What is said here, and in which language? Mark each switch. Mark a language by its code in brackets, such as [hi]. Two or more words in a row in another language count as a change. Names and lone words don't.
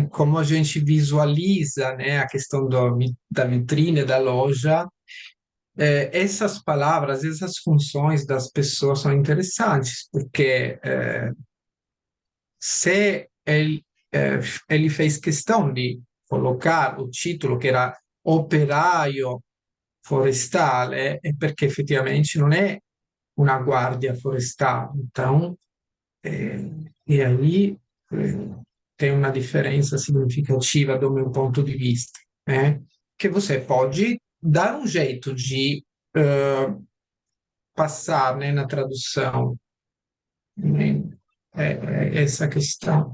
[pt] Como a gente visualiza, né, a questão da vitrine da loja, essas palavras, essas funções das pessoas são interessantes, porque se ele fez questão de colocar o título que era [it] operaio forestale, [pt] é porque [it] effettivamente non è una guardia forestale. [pt] Então, e aí tem uma diferença significativa do meu ponto de vista, né? Que você pode dar um jeito de passar, né, na tradução, né, essa questão.